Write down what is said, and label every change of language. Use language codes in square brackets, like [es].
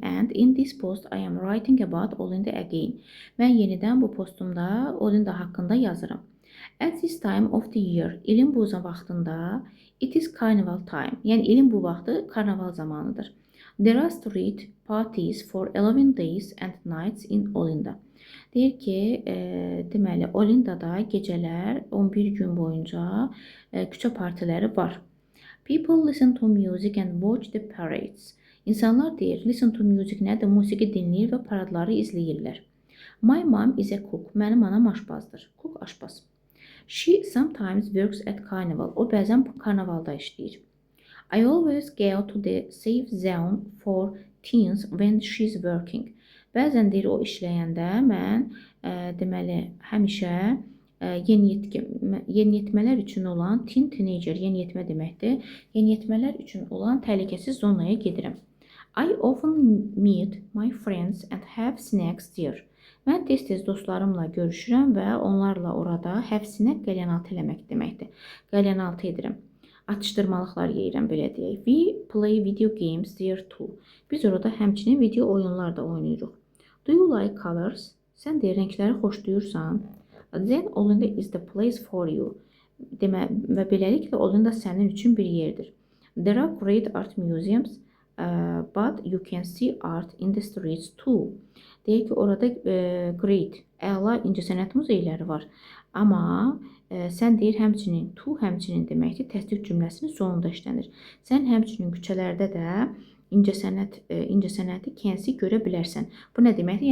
[en] And in this post I am writing about Olinda again. [az] Mən yenidən bu postumda Olinda haqqında yazıram. [en] At this time of the year, [az] ilin bu vaxtında, [en] it is carnival time. [az] Yəni ilin bu vaxtı karnaval zamanıdır. [en] There are street parties for 11 days and nights in Olinda. [az] Deyir ki, deməli Olindada gecələr 11 gün boyunca küçə partiləri var. [en] People listen to music and watch the parades. [az] İnsanlar deyir, [en] listen to music [az] nədir? Musiqi dinləyir və paradları izləyirlər. [en] My mom is a cook. [az] Mənim anam aşpazdır. [en] Cook aşpaz. She sometimes works at carnival. [az] O bəzən karnavalda işləyir. [en] I always go to the safe zone for teens when she's working. [az] Bəzən deyir o işləyəndə mən deməli həmişə yeniyetmələr üçün olan teenager, yeniyetmə deməkdir. Yeniyetmələr üçün olan təhlükəsiz zonaya gedirəm. [en] I often meet my friends and have snacks there. [az] Mən tez-tez dostlarımla görüşürəm və onlarla orada have snack qəlyanaltı eləmək deməkdir. Qəlyanaltı edirəm. Atışdırmalıqlar yeyirəm, belə deyək. [en] We play video games there too. [az] Biz orada həmçinin video oyunlar da oynayırıq. [en] Do you like colors? [az] Sən deyir, rəngləri xoşlayırsan? [en] Then Olinda is the place for you. [az] Və beləliklə Olinda sənin üçün bir yerdir. [en] There are great art museums, but you can see art in the streets too. [az] Deyir ki, orada great, əla incəsənət muzeyləri var. Amma sən deyir həmçinin, həmçinin deməkdir, təsdiq cümləsinin sonunda işlənir. Sən həmçinin küçələrdə də incəsənəti kənsi görə bilərsən. Bu nə deməkdir?